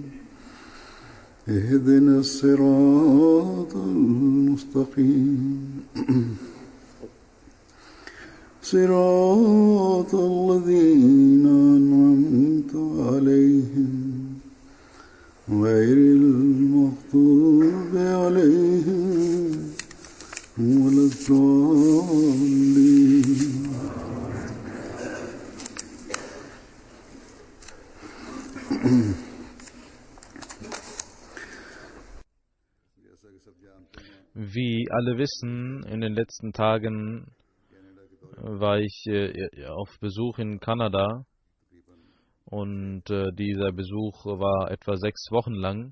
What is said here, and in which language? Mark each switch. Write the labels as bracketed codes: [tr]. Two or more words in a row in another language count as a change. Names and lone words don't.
[ar] اهدنا الصراط المستقيم صراط الذين أنعمت عليهم غير المغضوب عليهم ولا الضالين. [de] Wie alle wissen, in den letzten Tagen war ich auf Besuch in Kanada und dieser Besuch war etwa 6 Wochen lang.